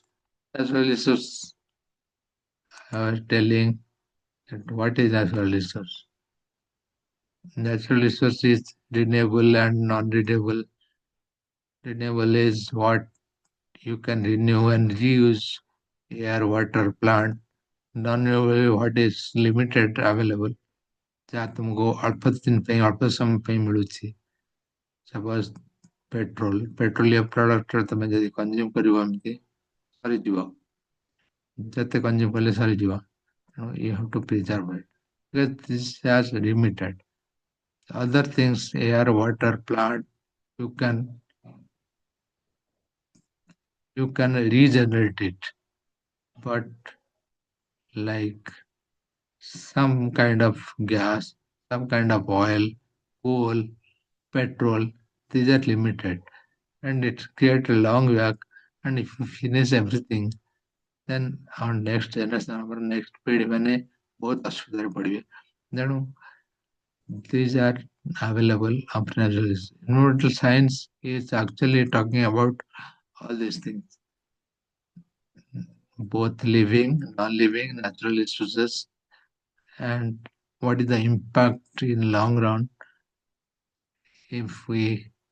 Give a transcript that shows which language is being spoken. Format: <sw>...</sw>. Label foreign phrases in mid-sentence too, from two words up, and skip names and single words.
<en>Natural issues, I was telling that what is natural resource. Natural resource is renewable and non-renewable. Renewable is what you can renew and reuse, air, water, plant. Non-renewable what is limited available.</en> <or>ଯାହା ତୁମକୁ ଅଳ୍ପ ଦିନ ପାଇଁ ଅଳ୍ପ ସମୟ ପାଇଁ ମିଳୁଛି। ସପୋଜ</or> <en>petroleum product</en> <or>ତମେ ଯଦି କନଜ୍ୟୁମ କରିବ ଏମିତି ସରିଯିବ, ଯେତେ କନଜ୍ୟୁମ କଲେ ସରିଯିବ।</or> <en>ତେଣୁ you have to preserve it because this has limited. Other things, air, water, plant, you can regenerate it, but like some kind of gas, some kind of oil, coal, petrol, these are limited, and it creates a long work. And if you finish everything, then our next generation, our next</en> <or>ପିଢୀ ମାନେ ବହୁତ ଅସୁବିଧାରେ ପଡିବେ।</or> <en>Then these are available of naturalists. Environmental science is actually talking about all these things, both living, non-living, natural resources, and what is the impact in long run if we</en>